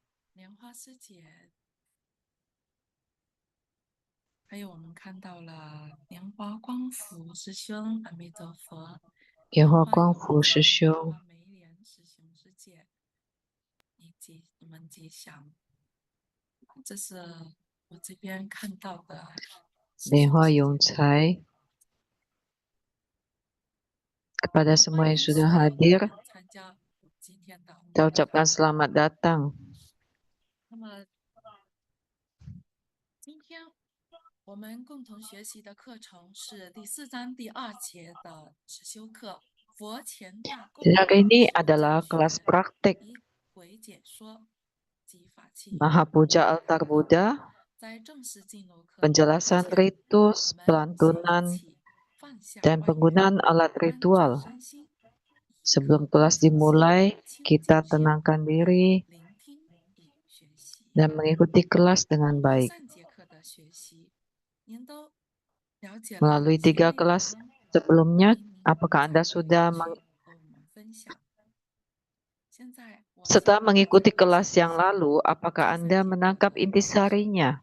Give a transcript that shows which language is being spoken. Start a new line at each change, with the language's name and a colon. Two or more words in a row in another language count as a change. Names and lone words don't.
Chinese: 莲花师姐，还有我们看到了莲花光福师兄，阿弥陀佛。莲花光福师兄，梅莲师兄师姐，你们吉祥。这是我这边看到的。莲花永才.
Indonesian: Kepada semua yang sudah hadir,
Chinese: 参加今天的。
Indonesian: kita ucapkan selamat datang.
Chinese: 那么，今天我们共同学习的课程是第4章第2节的实修课《佛前大供》。
Indonesian: Dan hari ini adalah kelas praktik
Chinese: 以为解说及法器。
Indonesian: Mahapuja Altar Buddha,
Chinese: 在正式进入课
Indonesian: penjelasan ritus, pelantunan, dan penggunaan alat ritual. Sebelum kelas dimulai, kita tenangkan diri dan mengikuti kelas dengan baik. Melalui 3 kelas sebelumnya, apakah Anda sudah setelah mengikuti kelas yang lalu, apakah Anda menangkap intisarinya?